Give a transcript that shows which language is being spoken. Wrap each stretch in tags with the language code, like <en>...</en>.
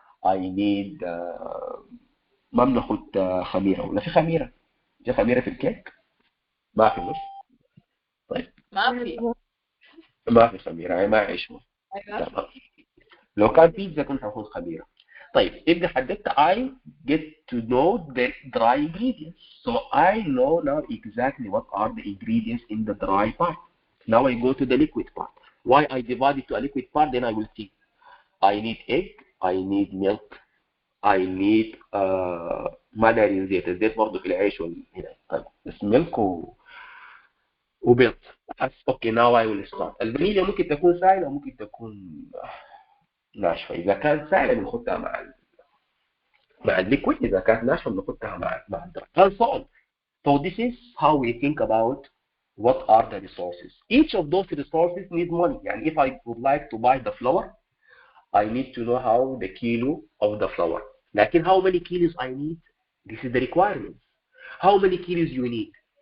<en>I need</en> <ar>ما بناخد خميره ولا في خميره؟ في خميره في الكيك؟ ما في مش؟ طيب ما في خميره يعني ما عيش تمام. لو كان بيتزا كنت هاخد خميره. طيب ابدا حددت</ar> <en>I get to know the dry ingredients. So I know now exactly what are the ingredients in the dry part. Now I go to the liquid part. Why I divide it to a liquid part, then I will see. I need egg, I need</en> <ar>milk, I need ما داري زيت، الزيت برضه في العيش هنا. طيب بس ملك وبيض.</ar> <en>Okay now I will start.</en> <ar>الفانيليا ممكن تكون سائلة وممكن تكون ناشفة. إذا كانت سائلة بنحطها مع الليكويد، إذا كانت ناشفة بنحطها مع الدرج.</ar> <en>And so on. So this is how we think about what are the resources. Each of those resources need money. يعني if I would like to buy the flour, I need to know how the kilo of the flour. لكن how many kilos I need? This is the requirements. How many kilos you need?</en>